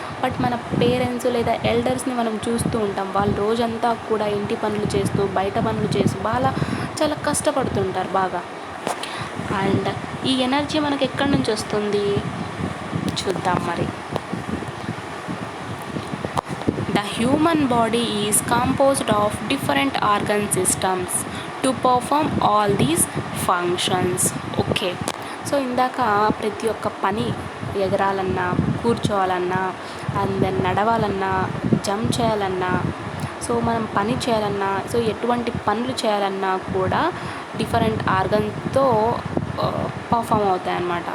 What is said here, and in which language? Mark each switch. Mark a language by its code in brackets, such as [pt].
[te] But మన parents లేదా ఎల్డర్స్ని మనం చూస్తూ ఉంటాం. వాళ్ళు రోజంతా కూడా ఇంటి పనులు చేస్తూ, బయట పనులు చేస్తూ చాలా కష్టపడుతుంటారు బాగా. అండ్ ఈ ఎనర్జీ మనకు ఎక్కడి నుంచి వస్తుంది చూద్దాం మరి. [en] The human body is composed of different organ systems to perform all these functions. [te] Okay, so ఇందాక ప్రతి ఒక్క పని, ఎగరాలన్నా, కూర్చోవాలన్నా, అండ్ దెన్ నడవాలన్నా, జంప్ చేయాలన్నా, సో మనం పని చేయాలన్నా, సో ఎటువంటి పనులు చేయాలన్నా కూడా డిఫరెంట్ ఆర్గన్స్తో పర్ఫామ్ అవుతాయి అన్నమాట.